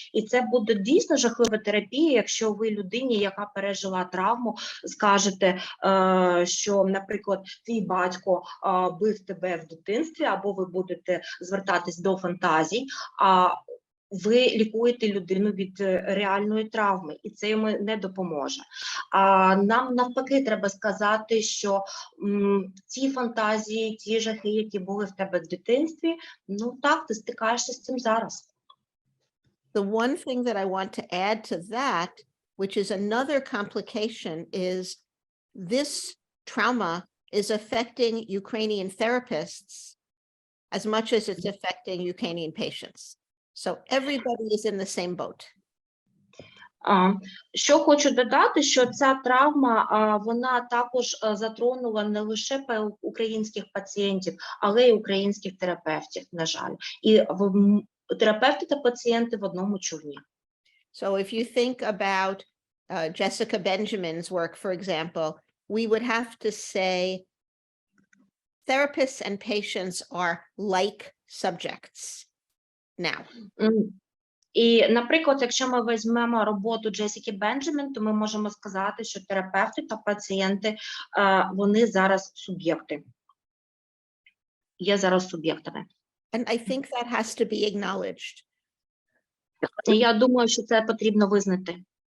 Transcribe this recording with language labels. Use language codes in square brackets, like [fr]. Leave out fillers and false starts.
[uk] І це буде дійсно жахлива терапія, якщо ви людині, яка пережила травму, скажете, що, наприклад, твій батько бив тебе в дитинстві, або ви будете звертатись до фантазій, ви лікуєте людину від реальної травми, і це йому не допоможе. А нам навпаки треба сказати, що ці фантазії, ті жахи, які були в тебе в дитинстві, ну так, ти стикаєшся з цим зараз. [en] The one thing that I want to add to that, which is another complication, is this trauma is affecting Ukrainian therapists as much as it's affecting Ukrainian patients. So everybody is in the same boat. [uk] Що хочу додати, що ця травма, вона також затронула не лише українських пацієнтів, але й українських терапевтів, на жаль. І терапевти та пацієнти в одному човні. [en] So if you think about Jessica Benjamin's work, for example, we would have to say therapists and patients are like subjects now. [uk] І, наприклад, якщо ми візьмемо роботу Джесіки Бенджамін, то ми можемо сказати, що терапевти та пацієнти, вони зараз суб'єкти. Є зараз суб'єктами. [en] And I think that has to be acknowledged. [uk] І я думаю, що це потрібно визнати.